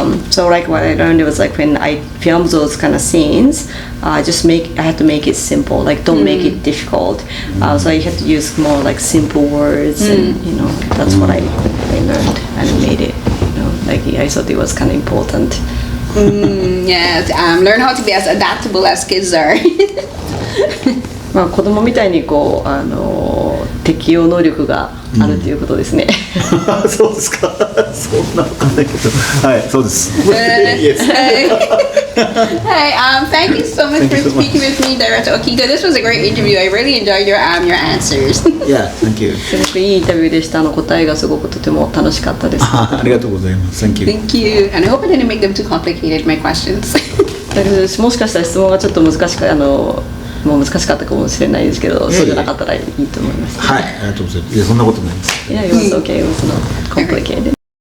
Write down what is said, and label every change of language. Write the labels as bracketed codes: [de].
[en] So like what I learned, it was like when I filmed those kind of scenes, I had to make it simple, like don't make it difficult. So I had to use more like simple words, and that's what I learned and made it. Like I thought it was kind of important. Yes, learn how to be as adaptable as kids are. [ja] まあ子供みたいにこう適応能力があるということですね。そうですか。そんなわかんないけど、はい、そうです。 [en] Yes. Hi, thank you so much for speaking with me, Director Okita. This was a great interview. I really enjoyed your answers. Yeah, thank you. [ja] すごくいいインタビューでした。答えがすごくとても楽しかったです。ありがとうございます。 [en] Thank you. Thank you. And I hope I didn't make them too complicated, my questions. [ja] もしかしたら質問がちょっと難しかったかもしれないですけど、そうじゃなかったらいいと思います。はい、ありがとうございます。いや、そんなことないです。いや、 [en] it was okay. It was not complicated.